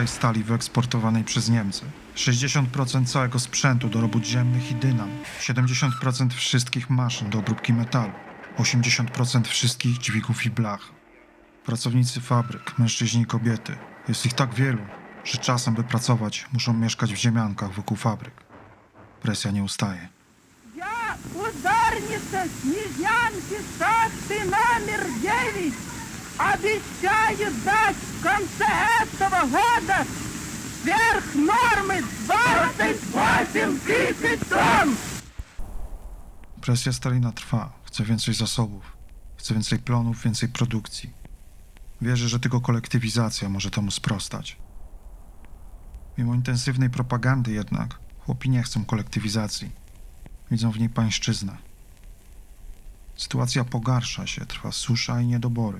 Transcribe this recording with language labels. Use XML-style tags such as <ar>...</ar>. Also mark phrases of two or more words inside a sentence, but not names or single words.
<pl>i stali wyeksportowanej przez Niemcy, 60% całego sprzętu do robót ziemnych i dynam, 70% wszystkich maszyn do obróbki metalu, 80% wszystkich dźwigów i blach. Pracownicy fabryk, mężczyźni i kobiety, jest ich tak wielu, że czasem, by pracować, muszą mieszkać w ziemiankach wokół fabryk. Presja nie ustaje.</pl> <ru>Я ударница Снежанки шахты номер 9. Обещаю дать в конце этого года сверх нормы 28 тысяч тонн.</ru> <pl>Presja Stalina trwa. Chce więcej zasobów. Chce więcej plonów, więcej produkcji. Wierzy, że tylko kolektywizacja może temu sprostać. Mimo intensywnej propagandy jednak, chłopi nie chcą kolektywizacji. Widzą w niej pańszczyznę. Sytuacja pogarsza się, trwa susza i niedobory.</pl>